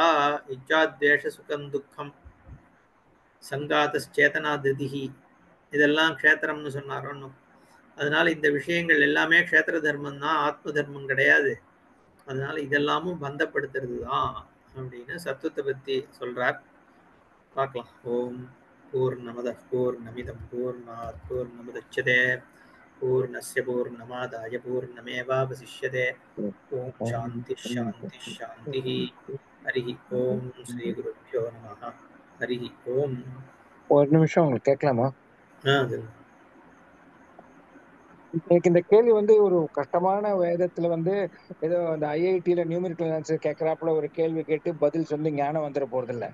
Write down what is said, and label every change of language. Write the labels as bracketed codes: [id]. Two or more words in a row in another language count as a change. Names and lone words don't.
[sa] इच्छाद्वेषः सुखं दुःखं सङ्घातश्चेतना धृतिः, [ta] இதெல்லாம் க்ஷேத்திரம்னு சொன்னார் ஒன்றும். அதனால இந்த விஷயங்கள் எல்லாமே க்ஷேத்திர தர்மம் தான், ஆத்ம தர்மம் கிடையாது. அதனால இதெல்லாமும் பந்தப்படுத்துறது தான் அப்படின்னு சத்துவத்தை பத்தி சொல்றார். [sa] பார்க்கலாம். ॐ पूर्णमदः पूर्णमिदं पूर्णात् पूर्णमुदच्यते पूर्णस्य पूर्णमादाय पूर्णमेवावशिष्यते. ॐ शान्तिः शान्तिः शान्तिः. हरि ॐ श्री गुरुभ्यो नमः. हरि ॐ. [ta] ஒரு நிமிஷம் உங்களுக்கு கேட்கலாமா? அது எனக்கு இந்த கேள்வி வந்து ஒரு கஷ்டமான வேதத்துல வந்து ஏதோ அந்த ஐஐடியில [en] numerical answer [ta] கேட்கறாப்புல ஒரு கேள்வி கேட்டு பதில் சொல்லி ஞானம் வந்துட போறது இல்ல.